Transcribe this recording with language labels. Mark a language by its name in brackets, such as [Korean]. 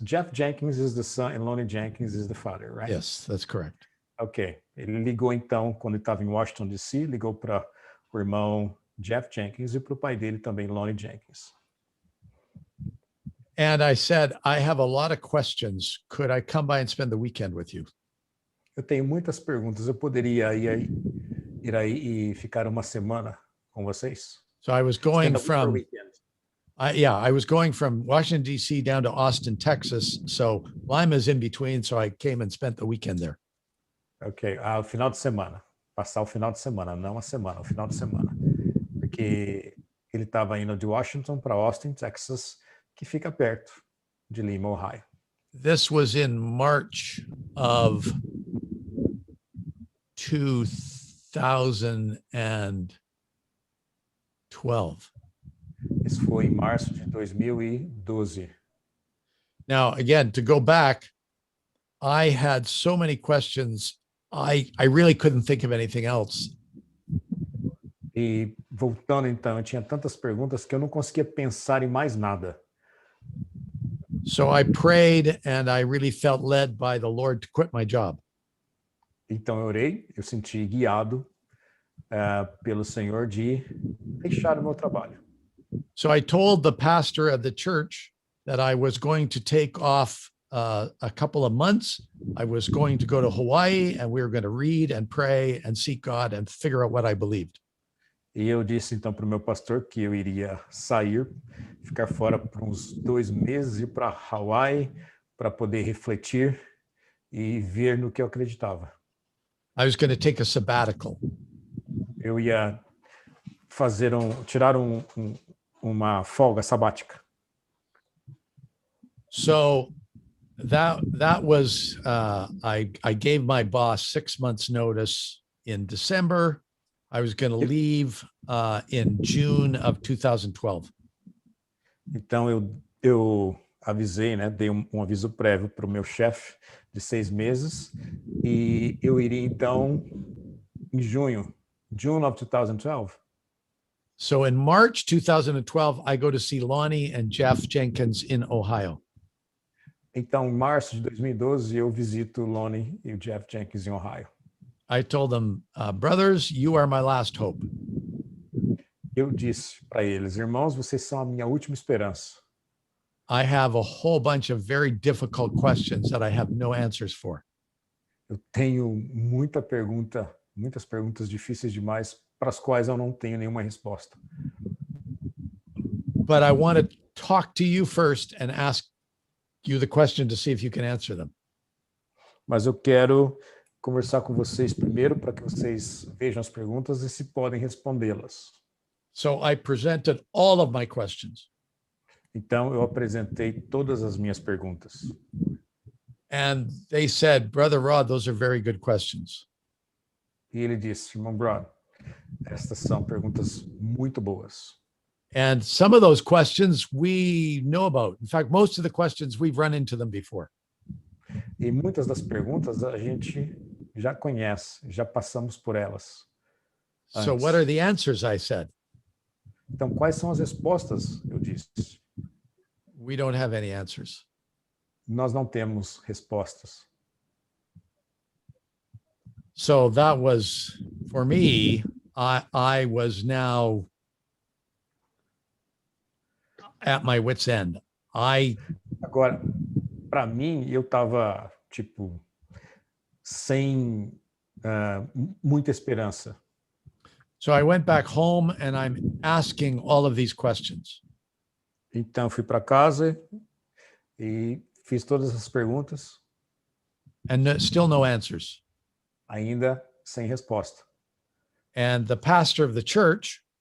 [English] Jeff Jenkins is the son and Lonnie Jenkins is the father, right? Yes, that's correct. Ok. [Portuguese] Ele ligou então, quando ele estava em Washington, D.C., ligou para o irmão Jeff Jenkins e para o pai dele também, Lonnie Jenkins. [English] And I said, I have a lot of questions. Could I come by and spend the weekend with you? [Portuguese] Eu tenho muitas perguntas. Eu poderia ir aí e ficar uma semana com vocês? [English] So I was Spend going a week per from, weekend. I was going from Washington, D.C. down to Austin, Texas. So Lima's in between. So I came and spent the weekend there. [Portuguese] Ok, o final de semana. Passar o final de semana, não a semana, o final de semana. Porque ele estava indo de Washington para Austin, Texas, que fica perto de Lima, Ohio. [English] This was in March of 2012. [Portuguese] Isso foi em março de 2012. [English] Now, again, to go back, I had so many questions. I really couldn't think of anything else. [Portuguese] E voltando então, eu tinha tantas perguntas que eu não conseguia pensar em mais nada. [English] So I prayed and I really felt led by the Lord to quit my job. [Portuguese] Então eu orei, eu senti guiado pelo Senhor de deixar o meu trabalho. [English] So I told the pastor of the church that I was going to take off a couple of months. I was going to go to Hawaii and we were going to read and pray and seek God and figure out what I believed. [Portuguese] E eu disse então para o meu pastor que eu iria sair, ficar fora por uns 2 meses, ir para Hawaii para poder refletir e ver no que eu acreditava. [English] I was going to take a sabbatical. [Portuguese] Eu ia tirar uma folga sabática. [English] So that was I gave my boss 6 months notice in December. I was going to leave in June of 2012. [Portuguese] Então eu avisei, né, dei um aviso prévio para o meu chefe de 6 meses e eu iria então em [English] June of 2012. So in March 2012, I go to see Lonnie and Jeff Jenkins in Ohio. [Portuguese] Então, em março de 2012, eu visito o Lonnie e o Jeff Jenkins em Ohio. [English] I told them, brothers, you are my last hope. [Portuguese] Eu disse para eles, irmãos, vocês são a minha última esperança. [English] I have a whole bunch of very difficult questions that I have no answers for. [Portuguese] Eu tenho muitas perguntas difíceis demais para as quais eu não tenho nenhuma resposta. [English] But I want to talk to you first and ask you the question to see if you can answer them. [Portuguese] Mas eu quero conversar com vocês primeiro para que vocês vejam as perguntas e se podem respondê-las. [English] So I presented all of my questions. [Portuguese] Então, eu apresentei todas as minhas perguntas. [English] And they said, Brother Rod, those are very good questions. [Portuguese] E ele disse, irmão Brown, estas são perguntas muito boas. [English] And some of those questions we know about. In fact, most of the questions we've run into them before. [Portuguese] E muitas das perguntas a gente já conhece, já passamos por elas. [English] So what are the answers? I said. [Portuguese] Então, quais são as respostas? Eu disse. [English] We don't have any answers. [Portuguese] Nós não temos respostas. [English] So that was, for me, I was now at my wit's end. [Portuguese] Agora, para mim, eu estava, tipo, sem muita esperança. [English] So I went back home and I'm asking all of these questions. [Portuguese] Então, fui para casa e fiz todas as perguntas. [English] And still no answers. [Portuguese] Ainda sem resposta. [English] And the pastor of the church,